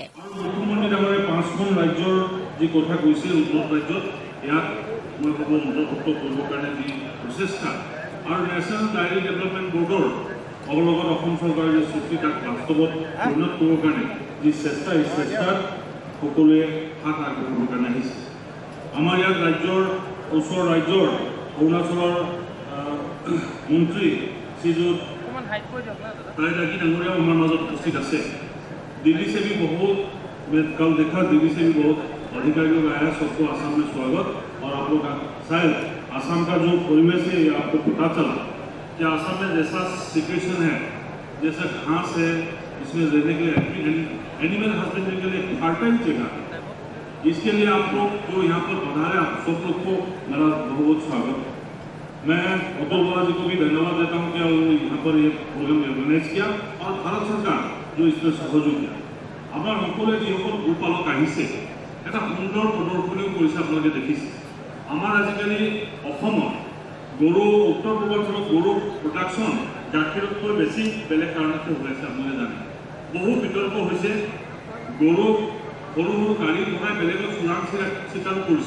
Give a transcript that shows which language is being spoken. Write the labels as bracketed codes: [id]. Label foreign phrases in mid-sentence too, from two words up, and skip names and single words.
[as] মুখ্যমন্ত্ৰী ডাঙৰীয়াই 5খন ৰাজ্যৰ যি কথা কৈছে উন্নত ৰাজ্যত ইয়াক মই ভাবোঁ অন্তৰ্ভুক্ত কৰিবৰ কাৰণে যি প্ৰচেষ্টা আৰু নেশ্যনেল ডায়েৰী ডেভেলপমেণ্ট বৰ্ডৰ লগত অসম চৰকাৰৰ যি চুক্তি তাক বাস্তৱত পৰিণত কৰিবৰ কাৰণে যি চেষ্টা এই চেষ্টাত সকলোৱে হাত আগবঢ়াবৰ কাৰণে আহিছে। আমাৰ ইয়াত ৰাজ্যৰ ওচৰৰ ৰাজ্যৰ অৰুণাচলৰ মন্ত্ৰী শ্ৰীযুত তাইৰাগী ডাঙৰীয়াও আমাৰ মাজত উপস্থিত আছে। [hi] दिल्ली से भी बहुत, मैं कल देखा दिल्ली से भी बहुत अधिकारी लोग आया, सबको आसाम में स्वागत। और आप लोग शायद आसाम का जो परिवेश है ये आपको पता चला कि आसाम में जैसा सिचुएशन है, जैसा घास है, इसमें रहने के लिए [en] animal husbandry [hi] के लिए फर्टाइल जगह है। इसके लिए आप लोग जो यहाँ पर पधारे आप सब लोग को मेरा बहुत बहुत स्वागत। मैं अतुल बोरा जी को भी धन्यवाद देता हूँ कि यहाँ पर ये प्रोग्राम ऑर्गेनाइज किया और भारत सरकार जो इसमें सहयोग किया। [as] আমাৰ সকলোৱে যিসকল গোপালক আহিছে এটা সুন্দৰ প্ৰদৰ্শনীও কৰিছে, আপোনালোকে দেখিছে। আমাৰ আজিকালি অসমত গৰু উত্তৰ পূৰ্বাঞ্চলত গৰু প্ৰডাকশ্যন গাখীৰতকৈ বেছি বেলেগ কাৰণতে হৈ আছে, আপোনালোকে জানে। বহু বিতৰ্ক হৈছে, গৰু সৰু সৰু গাড়ী বনাই বেলেগত চোৰাং চিকাৰো কৰিছে।